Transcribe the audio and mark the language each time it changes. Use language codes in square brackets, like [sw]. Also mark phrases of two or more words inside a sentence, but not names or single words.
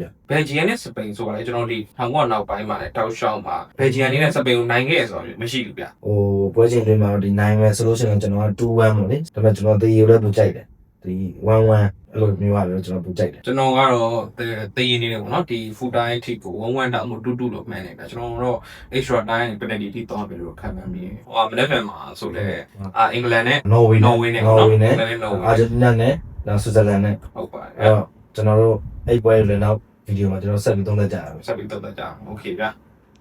[my] ဘယ်ဂျီယန်နဲ့စပိန်ဆိုတာလေကျွန်တော်ဒီ1900နောက်ပိုင်းမှာလည်းတောက်လျှောက်မှာဘယ်ဂျီယန်နဲ့စပိန်ကိုနိုင်ခဲ့ရဆိုတော့မရှိဘူးဗျ ဟိုပွဲချင်းတွေမှာတော့ဒီနိုင်မယ်ဆိုလို့ရှိရင်ကျွန်တော်က2-1ပေါ့လေဒါပေမဲ့ကျွန်တော်တေးရလည်းပူကြိုက်တယ်ဒီ1-1အဲ့လိုမျိုးရတယ်ကျွန်တော်ပူကြိုက်တယ် ကျွန်တော်ကတော့တည်ရနေတယ်ပေါ့နော်ဒီ [en] full time [my] အထိကို1-1တောင်မှတူလို့မှန်းနေဗျကျွန်တော်တော့ [en] extra time penalty [my] ထိသွားပြီလို့ခံမှန်းပြီးဟိုမနေ့ကမှဆိုလဲအင်္ဂလန်နဲ့ Norway နဲ့ပေါ့နော် အာဂျင်တီးနားနဲ့နောက်ဆွစ်ဇာလန်နဲ့ ဟုတ်ပါတယ် အဲ့တော့ကျွန်တော်တို့အဲ့ပွဲတွေလည်းနောက်ဗီဒီယိုမှာကျွန်တော်ဆက်ပြီးသုံးသပ်ကြရအောင် ဆက်ပြီးတော့ကြအောင် okay ဗျ